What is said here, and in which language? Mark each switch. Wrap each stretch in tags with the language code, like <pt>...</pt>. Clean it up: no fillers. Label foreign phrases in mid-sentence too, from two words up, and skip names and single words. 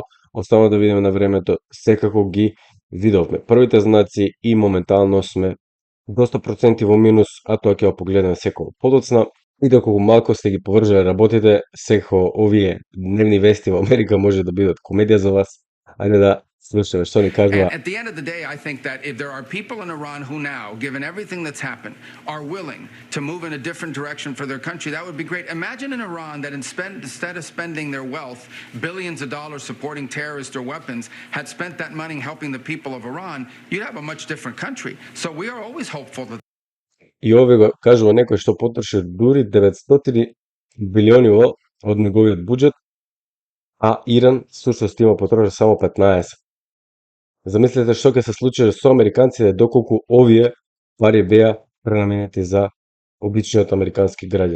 <mk>Оставаме да видиме на времето, секако ги видовме првите знаци и моментално сме доста проценти во минус, а тоа ќе го погледнеме секој подоцна. И доколку малку сте ги поврзале работите, секој овие дневни вести во Америка може да бидат комедија за вас. Ајде да слушаме што ни кажува.</mk> <en>At the end of the day, I think that if there are people in Iran who now, given everything that's happened, are willing to move in a different direction for their country, that would be great. Imagine in Iran that instead of spending their wealth, billions of dollars supporting terrorists or weapons, had spent that money helping the people of Iran, you'd have a much different country. So we are always hopeful that...</en> <mk>И овие го кажува некој што потроши дури 900 билиони од неговиот буџет, а Иран всушност има потроши само 15. Замислете што ќе се случи со американците доколку овие пари беа пренаменети за обичниот американски граѓани.</mk>